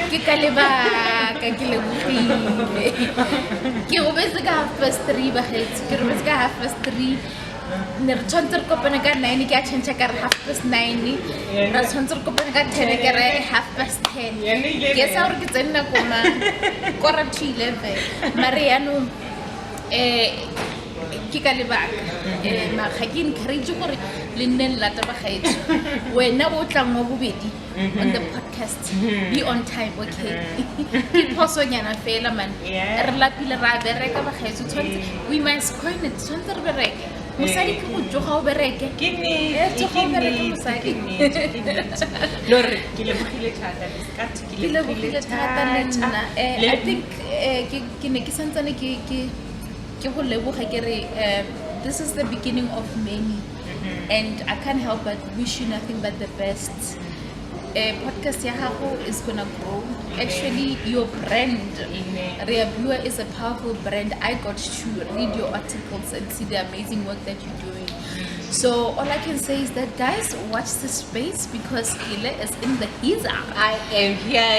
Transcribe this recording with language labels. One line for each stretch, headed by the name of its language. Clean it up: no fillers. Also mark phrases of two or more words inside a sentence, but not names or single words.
Tswana: ke ka lebaka ke lebogile ke go bese ka 3 bagetse ke re bese ka 3 ne re tshwanetse re kopana ka 9 ke a change ka re 9:30 re tshwanetse re kopana ka 10 ke re 10:30 ke sa re ke tsena koma kora 11 mare yaanong ke ka lebaka ma ga ke encourage gore le nne lata ba gaetso wena o tlang mo bobedi
English: on the podcast be on time,
Tswana: okay? Ke phoso nyana fela man re lapile ra bereka ba gaetso tshwanetse
English: we must coin it
Tswana: tshwanetse re bereke mosadi ke go tsoga o bereke ke ne lore ke lebogile thata ke lebogile thata nna
English: I think
Tswana: ke ne ke santsane ke go leboga ke re
English: this is the beginning of many and I can't help but wish you nothing but the best.
Tswana: Podcast ya gago
English: is gonna grow. Actually, your brand, ReaBua, is a powerful brand. I got to read your articles and see the amazing work that you're doing. So all I can say is that, guys, watch this space because Ile is in the heater. I am here,